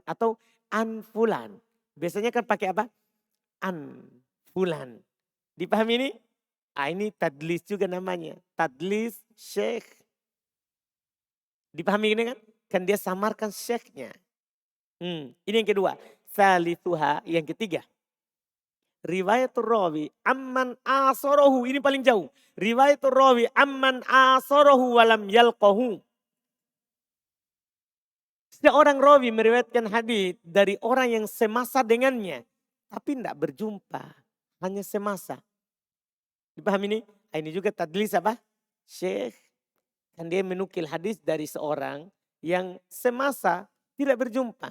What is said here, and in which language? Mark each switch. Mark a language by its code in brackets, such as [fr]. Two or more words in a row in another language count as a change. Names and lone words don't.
[id] Atau [ar] عن فلان. [id] Biasanya kan pakai apa? [ar] عن فلان. [id] Dipahami ini? Ini tadlis juga namanya. Tadlis syekh. Dipahami ini kan? Kan dia samarkan syekhnya. Ini yang kedua. Salisuha yang ketiga. [ar] رواية الراوي عمن عاصره. [id] Ini paling jauh. [ar] رواية الراوي عمن عاصره ولم يلقه. [id] Seorang rawi meriwayatkan hadis dari orang yang semasa dengannya. Tapi tidak berjumpa. Hanya semasa. Dipahami ini? Ini juga tadlis apa? Syekh. Dan dia menukil hadis dari seorang yang semasa tidak berjumpa.